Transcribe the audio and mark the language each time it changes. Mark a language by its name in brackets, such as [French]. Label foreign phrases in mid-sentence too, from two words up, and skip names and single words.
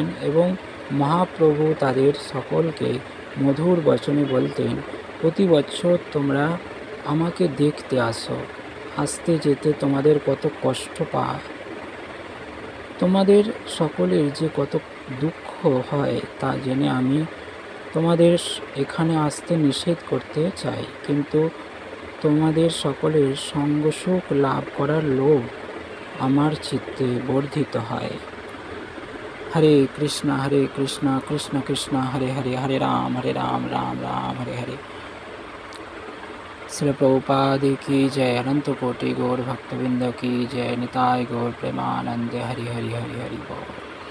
[Bangla] এবং মহাপ্রভু তাদের সকলকে মধুর বচনে বলতেন, প্রতি বছর তোমরা আমাকে দেখতে আসো, আসতে যেতে তোমাদের কত কষ্ট পায়, তোমাদের সকলের যে কত দুঃখ হয় তা জেনে আমি তোমাদের এখানে আসতে নিষেধ করতে চাই, কিন্তু তোমাদের সকলের সঙ্গসুখ লাভ করার লোভ আমার চিত্তে বর্ধিত হয়। [Sanskrit] হরে কৃষ্ণ কৃষ্ণ কৃষ্ণ হরে হরে, হরে রাম রাম রাম হরে হরে। [Hindi] श्री प्रभुपाद की जय। अनंत कोटि गौर भक्तवृंद की जय। निताय गौर प्रेमानंद। हरि हरि हरि हरि बोल।